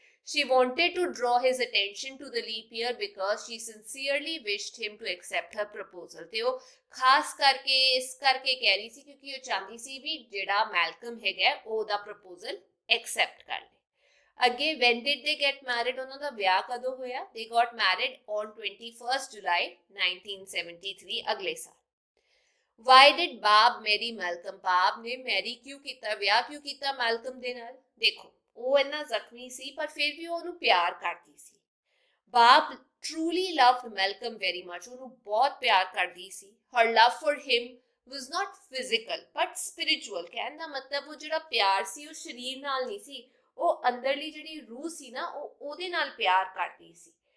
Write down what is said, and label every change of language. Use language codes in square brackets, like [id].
[en] She wanted to draw his attention to the leap year because she sincerely wished him to accept her proposal, [pa] ਤੇ ਉਹ ਖਾਸ ਕਰਕੇ ਇਸ ਕਰਕੇ ਕਹਿ ਰਹੀ ਸੀ ਕਿਉਂਕਿ ਉਹ ਚਾਹੁੰਦੀ ਸੀ ਵੀ ਜਿਹੜਾ ਮੈਲਕਮ ਹੈਗਾ ਉਹ ਉਹਦਾ ਪ੍ਰਪੋਜ਼ਲ ਐਕਸੈਪਟ ਕਰ ਲੇ। ਅੱਗੇ [en] when did they get married, [pa] ਉਹਨਾਂ ਦਾ ਵਿਆਹ ਕਦੋਂ ਹੋਇਆ? [en] They got married on 21st July 1973, [pa] ਅਗਲੇ ਸਾਲ। [en] Why did Bob marry Malcolm? [pa] ਬਾਬ ਨੇ ਮੈਰੀ ਕਿਉਂ ਕੀਤਾ, ਵਿਆਹ ਕਿਉਂ ਕੀਤਾ ਮੈਲਕਮ ਦੇ ਨਾਲ? ਦੇਖੋ ਉਹ ਇੰਨਾ ਜ਼ਖਮੀ ਸੀ ਪਰ ਫਿਰ ਵੀ ਉਹਨੂੰ ਪਿਆਰ ਕਰਦੀ ਸੀ। ਬਾਬ [en] truly loved Malcolm very much, [pa] ਉਹਨੂੰ ਬਹੁਤ ਪਿਆਰ ਕਰਦੀ ਸੀ। [en] Her love for him was not physical but spiritual, [pa] ਕਹਿਣ ਦਾ ਮਤਲਬ ਉਹ ਜਿਹੜਾ ਪਿਆਰ ਸੀ ਉਹ ਸਰੀਰ ਨਾਲ ਨਹੀਂ ਸੀ, ਉਹ ਅੰਦਰਲੀ ਜਿਹੜੀ ਰੂਹ ਸੀ ਨਾ ਉਹ ਉਹਦੇ ਨਾਲ ਪਿਆਰ ਕਰਦੀ ਸੀ।